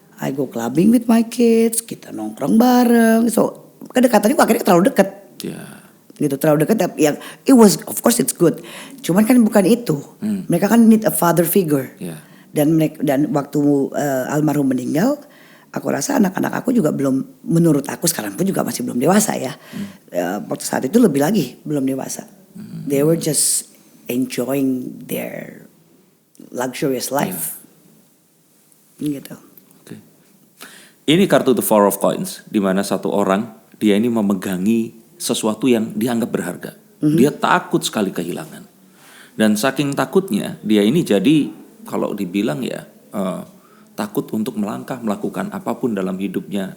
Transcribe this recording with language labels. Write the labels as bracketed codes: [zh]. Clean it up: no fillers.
[en] I go clubbing with my kids, [id] kita nongkrong bareng. So kedekatannya gue akhirnya terlalu dekat. [en] Yeah. [id] Gitu terlalu dekat, tapi yang [en] it was of course it's good. [id] Cuman kan bukan itu. Mereka kan [en] need a father figure. Yeah. [id] Dan waktu almarhum meninggal, aku rasa anak-anak aku juga belum, menurut aku sekarang pun juga masih belum dewasa ya. Waktu saat itu lebih lagi belum dewasa. [en] They were just enjoying their luxurious life. [id] Gitu. [en] Okay. [id] Ini kartu The Four of Coins, di mana satu orang dia ini memegangi sesuatu yang dianggap berharga. Dia takut sekali kehilangan. Dan saking takutnya dia ini jadi kalau dibilang ya takut untuk melangkah, melakukan apapun dalam hidupnya.